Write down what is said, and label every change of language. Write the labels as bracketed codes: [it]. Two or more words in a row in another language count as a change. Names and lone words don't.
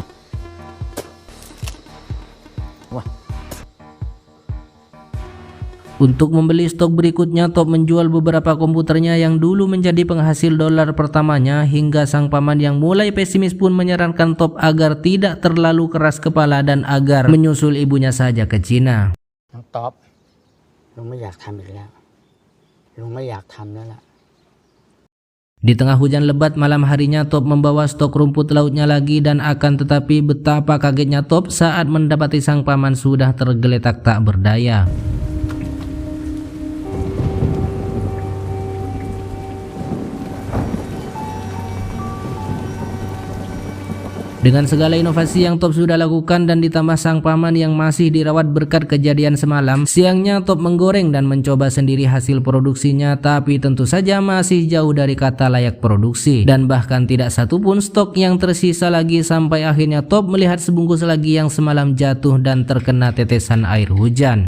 [id] Untuk membeli stok berikutnya, Top menjual beberapa komputernya yang dulu menjadi penghasil dolar pertamanya, hingga sang paman yang mulai pesimis pun menyarankan Top agar tidak terlalu keras kepala dan agar menyusul ibunya saja ke Cina. [th] น้องต๊อบลุงไม่อยากทำอีกแล้วลุงไม่อยากทำแล้วล่ะ [id] Di tengah hujan lebat malam harinya, Top membawa stok rumput lautnya lagi, dan akan tetapi betapa kagetnya Top saat mendapati sang paman sudah tergeletak tak berdaya. Dengan segala inovasi yang Top sudah lakukan dan ditambah sang paman yang masih dirawat berkat kejadian semalam, siangnya Top menggoreng dan mencoba sendiri hasil produksinya, tapi tentu saja masih jauh dari kata layak produksi, dan bahkan tidak satu pun stok yang tersisa lagi, sampai akhirnya Top melihat sebungkus lagi yang semalam jatuh dan terkena tetesan air hujan.